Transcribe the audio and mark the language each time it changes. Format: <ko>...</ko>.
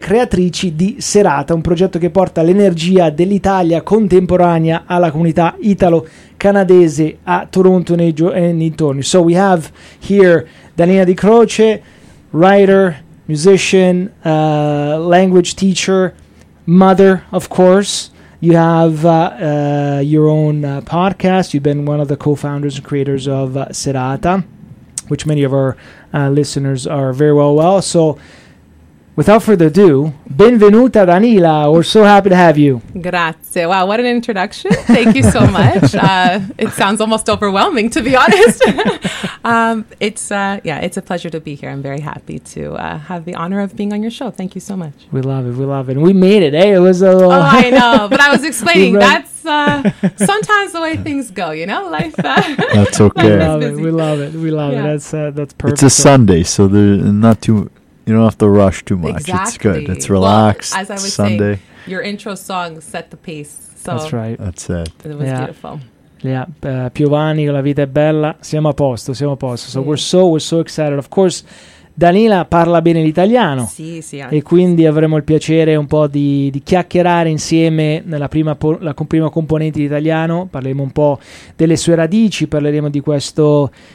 <it>Creatrici di Serata, un progetto che porta l'energia dell'Italia contemporanea alla comunità italo-canadese a Toronto e nei dintorni.</it> <en>So we have here Daniela Di Croce, writer, musician, language teacher, mother, of course. You have your own podcast. You've been one of the co-founders and creators of Serata, which many of our listeners are very well. So, without further ado,</en> <it>benvenuta Daniela.</it> <en>We're so happy to have you. Grazie. Wow, what an introduction. Thank you so much. It sounds almost overwhelming, to be honest. It's a pleasure to be here. I'm very happy to have the honor of being on your show. Thank you so much. We love it. We love it. We made it. Hey, it was a little... Oh, I know. But I was explaining, that's sometimes the way things go, you know? Life. That's okay. We love it. We love it. We love it. That's perfect. It's a Sunday, so there's not too... You don't have to rush too much. Exactly. It's good. It's relaxed. Well, as I was Sunday. Saying, your intro song set the pace. So that's right. That's it. It was beautiful.</en> <it>Yeah. Piovani, la vita è bella. Siamo a posto, siamo a posto.</it> <en>So we're so excited. Of course,</en> <it>Daniela parla bene l'italiano. Sì, sì. E quindi avremo il piacere un po' di chiacchierare insieme nella prima componente di italiano. Parleremo un po' delle sue radici, parleremo di questo...</it>